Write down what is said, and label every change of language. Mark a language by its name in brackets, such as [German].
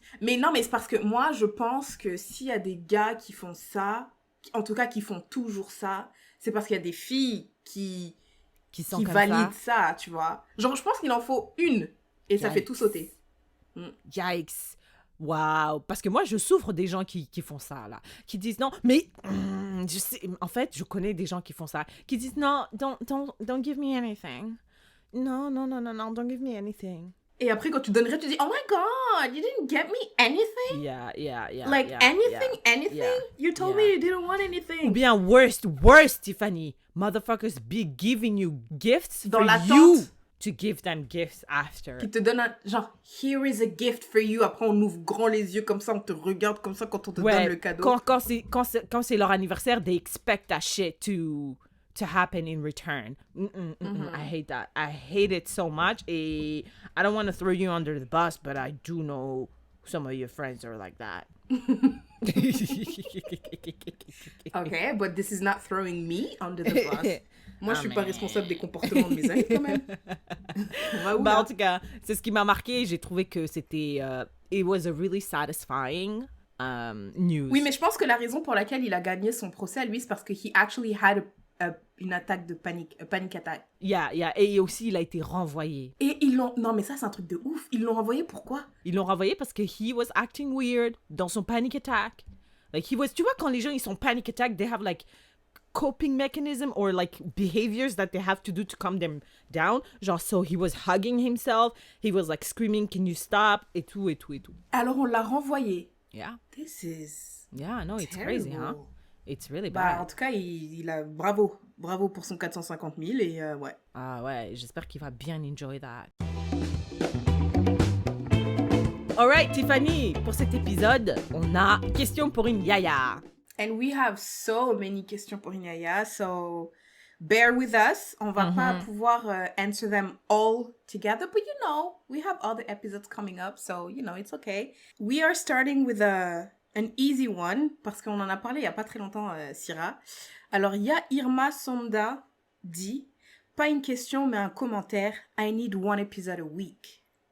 [French] Mais non, mais c'est parce que moi, je pense que s'il y a des gars qui font ça, en tout cas qui font toujours ça, c'est parce qu'il y a des filles qui valident ça, tu vois. Genre, je pense qu'il en faut une et ça fait tout sauter. [English] Yikes. Waouh. [French] Parce que moi, je souffre des gens qui font ça, là. Qui disent non, mais je sais, en fait, je connais des gens qui font ça. Qui disent non, [English] don't give me anything. [French] Non, [English] don't give me anything. [French] Et après, quand tu donnerais, tu dis, [English] oh my God, you didn't get me anything? Yeah. Like, anything? Yeah. You told me you didn't want anything. [French] Ou bien, [English] worst, Tiffany. Motherfuckers be giving you gifts [French] Dans [English] for [French] l'attente. [English] you to give them gifts after. [French] Qui te donne un, genre, [English] here is a gift for you. [French] Après, on ouvre grand les yeux comme ça, on te regarde comme ça quand on te donne le cadeau. Quand c'est leur anniversaire, [English] they expect that shit to happen in return. I hate that. I hate it so much. Et I don't want to throw you under the bus, but I do know some of your friends are like that. Okay, but this is not throwing me under the bus. [French] Moi, je suis pas responsable des comportements de mes amis, quand même. En tout cas, c'est ce qui m'a marqué. J'ai trouvé que c'était... [English] it was a really satisfying news. [French] Oui, mais je pense que la raison pour laquelle il a gagné son procès, lui, c'est parce que [English] he actually had [French] une attaque de panique, [English] a panic attack. Yeah. [French] Et aussi, il a été renvoyé. Et ils l'ont... Non, mais ça, c'est un truc de ouf. Ils l'ont renvoyé, pourquoi? Ils l'ont renvoyé parce que [English] he was acting weird [French] dans son panic attack. [English] Like, he was... [French] Tu vois, quand les gens, ils sont [English] panic attack, they have, like, coping mechanism or, like, behaviors that they have to do to calm them down. Genre, so he was hugging himself. He was, like, screaming, can you stop? [French] Et tout. Alors, on l'a renvoyé. [English] Yeah. This is... Yeah, no, it's terrible. crazy, huh? It's really [French] Bah, [English] bad. [French] en tout cas, il a... Bravo pour son 450 000 et ouais. Ah ouais, j'espère qu'il va bien [English] enjoy that. [French] Alright, Tiffany, pour cet épisode, on a question pour une yaya. [English] And we have so many questions pour une yaya, so bear with us. [French] On va pas pouvoir [English] answer them all together, but you know, we have other episodes coming up, so you know, it's okay. We are starting with an easy one, [French] parce qu'on en a parlé il y a pas très longtemps, [English] Syrah. [French] Alors, il y a Irma Sonda dit, pas une question, mais un commentaire. [English] I need one episode a week.